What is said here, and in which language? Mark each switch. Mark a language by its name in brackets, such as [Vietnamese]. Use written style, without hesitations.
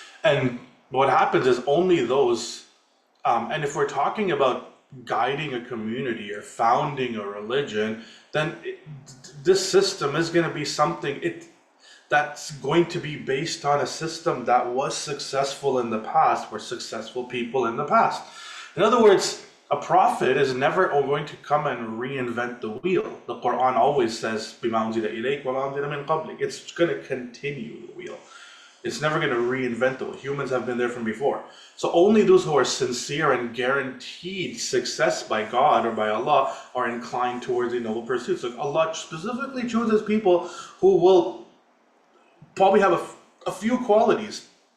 [English] And what happens is only those, and if we're talking about guiding a community or founding a religion, then this system is going to be something that's going to be based on a system that was successful in the past, were successful people in the past. In other words, a prophet is never going to come and reinvent the wheel. The Quran always says, [Arabic] بِمَا أُنزِلَ إِلَيْكَ وَمَا أُنزِلَ مِن قَبْلِكَ. [English] It's going to continue the wheel. It's never going to reinvent the wheel. Humans have been there from before. So only those who are sincere and guaranteed success by God or by Allah are inclined towards the noble pursuits. So Allah specifically chooses people who will probably have a few qualities.